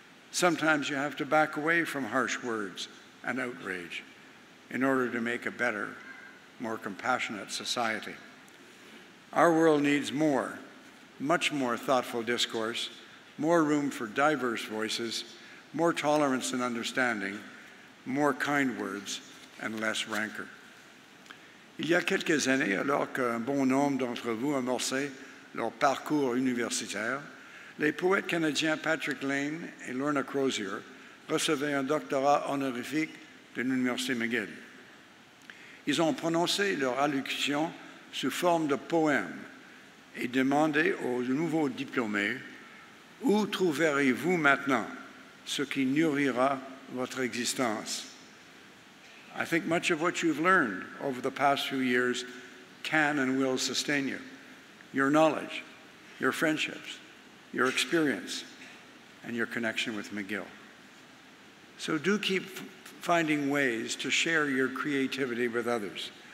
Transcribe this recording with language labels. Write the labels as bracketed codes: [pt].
[en] Sometimes you have to back away from harsh words and outrage in order to make a better, more compassionate society. Our world needs more, much more thoughtful discourse, more room for diverse voices, more tolerance and understanding, more kind words, and less rancor. [fr] Il y a quelques années, alors qu'un bon nombre d'entre vous amorçaient leur parcours universitaire, les poètes canadiens Patrick Lane et Lorna Crozier recevaient un doctorat honorifique de l'Université McGill. Ils ont prononcé leur allocution sous forme de poème et demandé aux nouveaux diplômés « Où trouverez-vous maintenant ce qui nourrira votre existence ?» [en] I think much of what you've learned over the past few years can and will sustain you. Your knowledge, your friendships, your experience, and your connection with McGill. So do keep finding ways to share your creativity with others.